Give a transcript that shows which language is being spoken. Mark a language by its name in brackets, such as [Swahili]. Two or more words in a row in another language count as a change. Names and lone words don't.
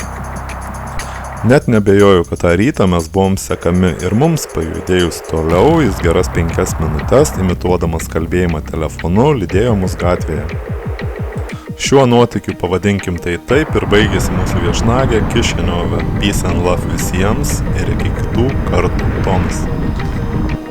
[Lithuanian] Net nebejoju, kad tą rytą mes buvom sekami ir mums pajudėjus toliau, jis geras 5 minutes, imituodamas kalbėjimą telefonu, lydėjo mus gatvėje. Šiuo nuotykiu, pavadinkim tai taip, ir baigėsi mūsų viešnagė Kišiniove. [English] Peace and love [Lithuanian] visiems ir iki kitų kartų. Tomas.